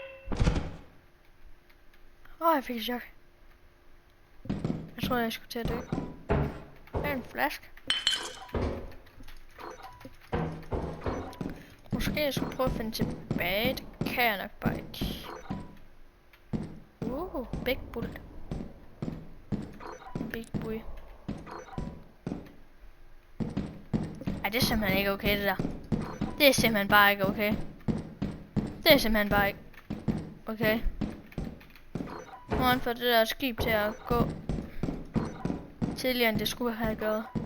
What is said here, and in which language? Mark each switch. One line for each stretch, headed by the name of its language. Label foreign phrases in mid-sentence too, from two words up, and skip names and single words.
Danish: Jeg fik et chok. Jeg troede, jeg skulle til at dø. Det er en flaske. Måske jeg skulle prøve at finde tilbage. Det kan jeg nok bare ikke.
English: Big bull. Big boy.
Danish: Ej, det er simpelthen ikke okay, det der. Det er simpelthen bare ikke okay. Det er simpelthen bare ikke okay. Nu har han fået det der skib til at gå tidligere, end det skulle have gjort.